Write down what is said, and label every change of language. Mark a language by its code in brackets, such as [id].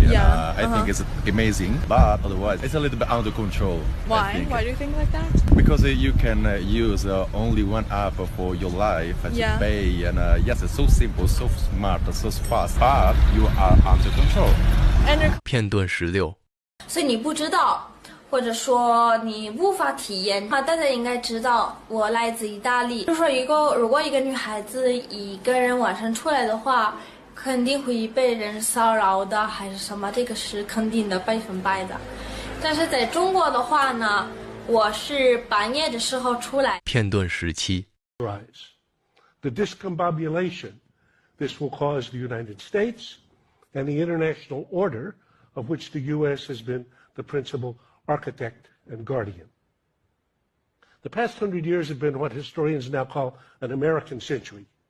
[en] And, I think it's amazing, but otherwise, it's a little bit under control. Why? Why do you think like that? Because you can use only one app for your life to pay, and yes, it's so simple, so smart, so fast, but you are under control. [zh] 片段16。所以你不知道，或者说你无法体验啊，大家应该知道，我来自意大利。就说如果一个女孩子一个人晚上出来的话，肯定会被人骚扰的，还是什么，这个是肯定的100%的。但是在中国的话呢，我是半夜的时候出来。片段17。 [en] The discombobulation this will cause the United States and the international order of which the U.S. has been the principal architect and guardian. The past 100 years have been what historians now call an American century.